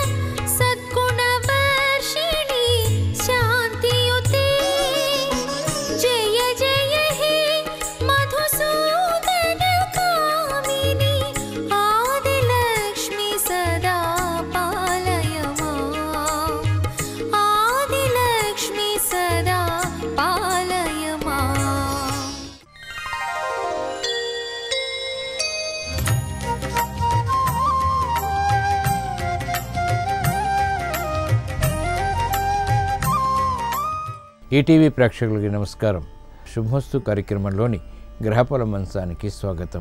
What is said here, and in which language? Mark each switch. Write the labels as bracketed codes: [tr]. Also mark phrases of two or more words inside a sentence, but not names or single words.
[sa] सद्गुणवर्षिणी शान्तियुते जय जय हे मधुसूदन कामिनी आदिलक्ष्मी सदा पालय माम् आदिलक्ष्मी सदा पालय माम्। [te] ఈటీవీ ప్రేక్షకులకి నమస్కారం. శుభమస్తు కార్యక్రమంలోని గ్రహఫల మంచానికి స్వాగతం.